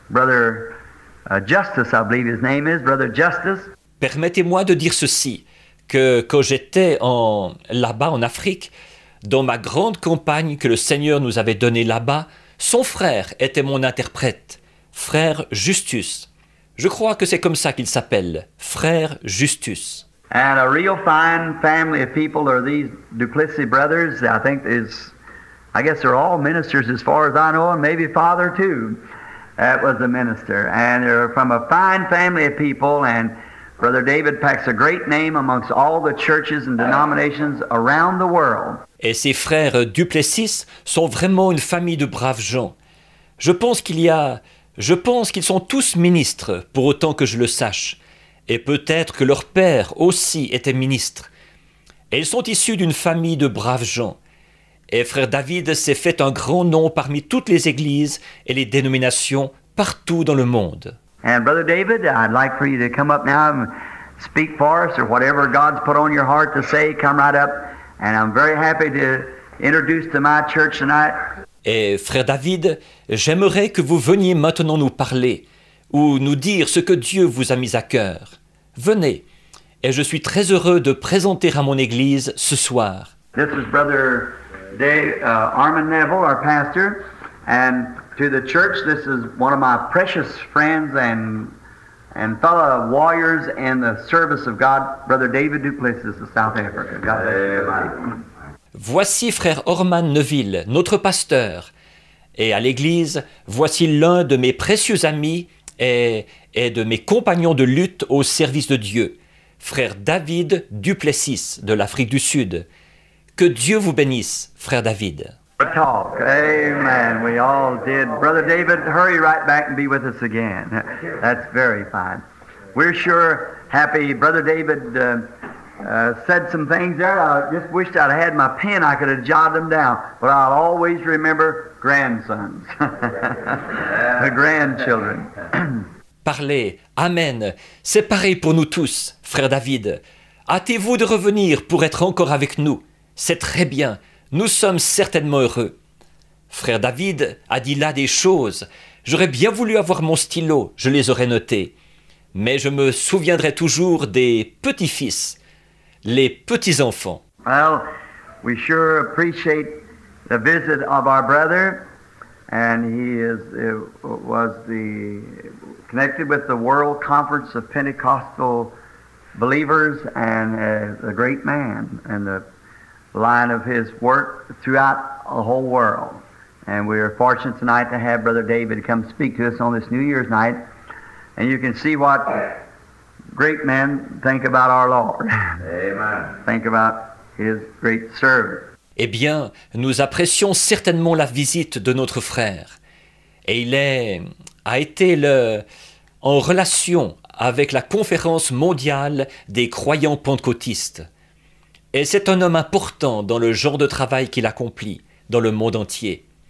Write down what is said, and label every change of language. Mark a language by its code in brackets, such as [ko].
[en] Brother Justice, I believe his name is, Brother Justice. [fr] Permettez-moi de dire ceci, que quand j'étais là-bas en Afrique, dans ma grande campagne que le Seigneur nous avait donnée là-bas, son frère était mon interprète, frère Justus. Je crois que c'est comme ça qu'il s'appelle, frère Justus. [en] And a real fine family of people are these Duplessis brothers. I guess they're all ministers as far as I know, and maybe father too. That was a minister. And they're from a fine family of people, and Brother David packs a great name amongst all the churches and denominations around the world. [fr] Et ces frères Duplessis sont vraiment une famille de braves gens. Je pense qu'ils sont tous ministres, pour autant que je le sache. Et peut-être que leur père aussi était ministre. Et ils sont issus d'une famille de braves gens. Et frère David s'est fait un grand nom parmi toutes les églises et les dénominations partout dans le monde. [en] And Brother David, I'd like for you to come up now and speak for us, or whatever God's put on your heart to say, come right up. And I'm very happy to introduce to my church tonight. [fr] Et frère David, j'aimerais que vous veniez maintenant nous parler, ou nous dire ce que Dieu vous a mis à cœur. Venez, et je suis très heureux de présenter à mon église ce soir. [en] This is Brother Armin Neville, our pastor, and to the church, this is one of my precious friends and fellow warriors in the service of God, Brother David Duplessis of South Africa. God bless you. [fr] Voici frère Orman Neville, notre pasteur, et à l'église, voici l'un de mes précieux amis et de mes compagnons de lutte au service de Dieu, frère David Duplessis de l'Afrique du Sud. Que Dieu vous bénisse, frère David. [en] Talk. Amen. We all did. Brother David, hurry right back and be with us again. That's very fine. We're sure happy. Brother David said some things there. I just wished I'd had my pen. I could have jotted them down. But I'll always remember grandsons. The grandchildren. [fr] Parlez. Amen. C'est pareil pour nous tous, frère David. Hâtez-vous de revenir pour être encore avec nous. C'est très bien. Nous sommes certainement heureux. Frère David a dit là des choses. J'aurais bien voulu avoir mon stylo, je les aurais notées. Mais je me souviendrai toujours des petits-fils, les petits-enfants. [en] Well, we sure appreciate the visit of our brother, and he was connected with the World Conference of Pentecostal Believers, and a great man, and the line of his work throughout the whole world. And we are fortunate tonight to have Brother David come speak to us on this New Year's night. And you can see what great men think about our Lord. Amen. Think about his great servant. [fr] Eh bien, nous apprécions certainement la visite de notre frère. Et il a été en relation avec la conférence mondiale des croyants pentecôtistes. Et c'est un homme important dans le genre de travail qu'il accomplit dans le monde entier.